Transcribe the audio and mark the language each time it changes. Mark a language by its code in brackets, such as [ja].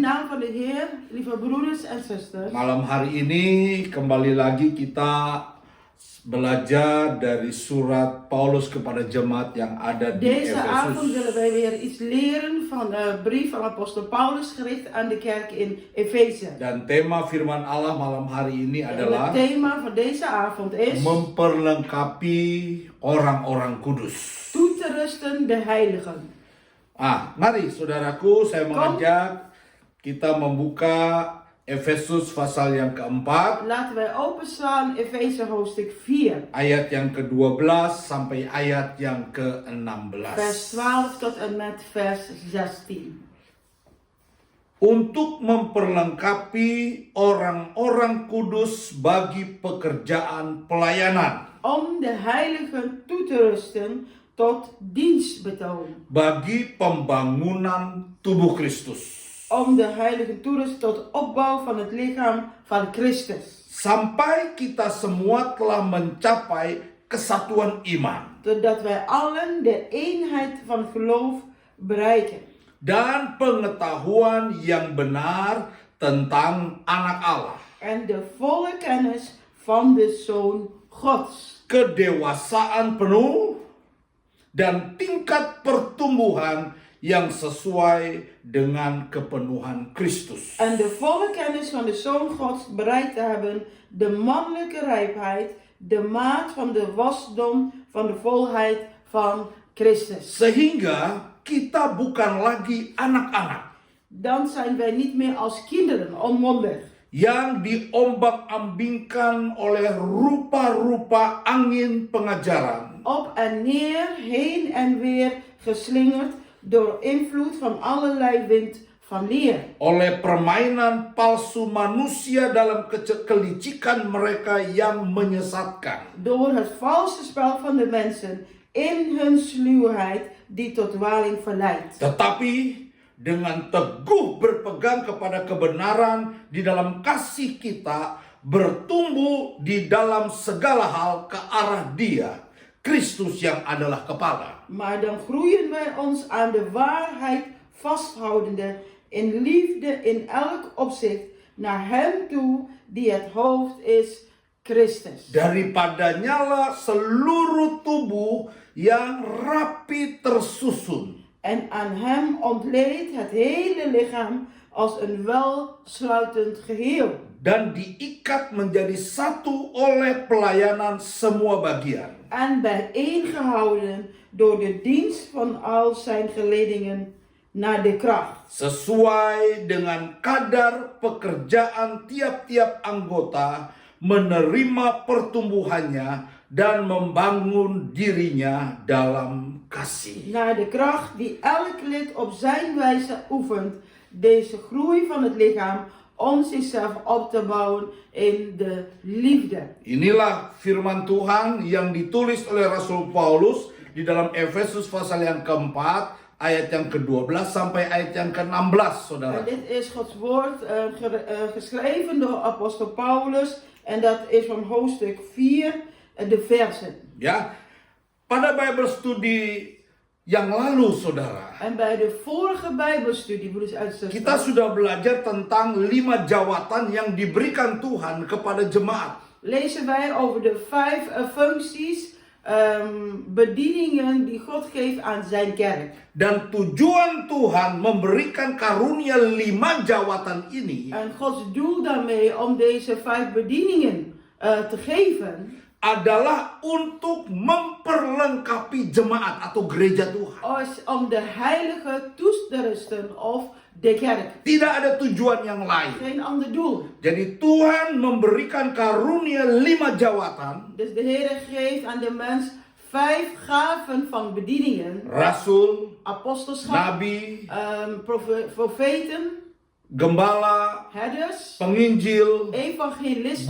[nl] naam van de Heer, lieve broeders en zusters. [id] Malam hari ini kembali lagi kita belajar dari surat Paulus kepada jemaat yang ada di [nl] Deze avond willen [id] Efesus. [nl] wij weer iets leren van de brief van apostel Paulus gericht aan de kerk in Efeze. [id] Dan tema firman Allah malam hari ini [nl] En [id] adalah [nl] het thema van deze avond is [id] memperlengkapi orang-orang kudus. [nl] toe te rusten de heiligen. [id] Mari saudaraku, saya mengajak kita membuka Efesus pasal yang keempat, [nl] Laten wij openslaan Efeze hoofdstuk 4, [id] ayat yang ke-12 sampai ayat yang ke-16. [nl] vers 12 tot en met vers 16. [id] Untuk memperlengkapi orang-orang kudus bagi pekerjaan pelayanan, [nl] Om de heiligen toe te rusten tot dienstbetoon. [id] bagi pembangunan tubuh Kristus, [nl] Om de heiligen toe te rusten tot opbouw van het lichaam van Christus. [id] sampai kita semua telah mencapai kesatuan iman [nl] Totdat wij allen de eenheid van het geloof bereiken. [id] dan pengetahuan yang benar tentang anak Allah, [nl] En de volle kennis van de Zoon Gods. [id] kedewasaan penuh dan tingkat pertumbuhan yang sesuai dengan kepenuhan Kristus. [nl] En de volle kennis van de Zoon Gods bereikt te hebben. De mannelijke rijpheid. De maat van de wasdom van de volheid van Christus. [id] Sehingga kita bukan lagi anak-anak [nl] Dan zijn wij niet meer als kinderen onmondig. [id] yang diombang-ambingkan oleh rupa-rupa angin pengajaran, [nl] Op en neer, heen en weer geslingerd door invloed van allerlei wind van leer. [id] oleh permainan palsu manusia dalam kelicikan mereka yang menyesatkan. [nl] Door het valse spel van de mensen in hun sluwheid die tot dwaling verleidt. [id] Tetapi dengan teguh berpegang kepada kebenaran di dalam kasih kita, bertumbuh di dalam segala hal ke arah Dia, Kristus yang adalah kepala. [nl] Maar dan groeien wij ons aan de waarheid vasthoudende in liefde in elk opzicht naar Hem toe die het hoofd is, Christus. [id] Daripadanya seluruh tubuh yang rapi tersusun [nl] En aan Hem ontleedt het hele lichaam als een welsluitend geheel. [id] dan diikat menjadi satu oleh pelayanan semua bagian. [nl] En bijeengehouden door de dienst van al zijn geledingen naar de kracht. [id] Sesuai dengan kadar pekerjaan tiap-tiap anggota menerima pertumbuhannya dan membangun dirinya dalam kasih. [nl] Naar de kracht die elk lid op zijn wijze oefent. Deze groei van het lichaam om zichzelf op te bouwen in de liefde. [id] Inilah firman Tuhan yang ditulis oleh Rasul Paulus di dalam Efesus pasal yang keempat, ayat yang ke-12 sampai ayat yang ke-16, saudara. [nl] En dit is Gods woord geschreven door apostel Paulus. En dat is van hoofdstuk 4, de versen. [id] Ya, pada Bible Study yang lalu, saudara, [nl] En bij de vorige Bijbelstudie, broeders en [id] kita [nl] zusters, [id] sudah belajar tentang 5 jawatan yang diberikan Tuhan kepada jemaat. [nl] lezen wij over de 5 functies, bedieningen die God geeft aan zijn kerk. [id] Dan tujuan Tuhan memberikan karunia 5 jawatan ini [nl] En Gods doel daarmee om deze 5 bedieningen te geven, [id] adalah untuk memperlengkapi jemaat atau gereja Tuhan. [nl] Is om de heilige toe te rusten of de kerk. [id] Tidak ada tujuan yang lain. [nl] Geen ander doel. [id] Jadi Tuhan memberikan karunia 5 jawatan. [nl] Dus de Heer geeft aan de mens 5 gaven van bedieningen. [id] Rasul, [nl] Apostelschap, [id] nabi, [nl] profeten, [id] gembala, [nl] herders, [id] penginjil, [nl] evangelisten,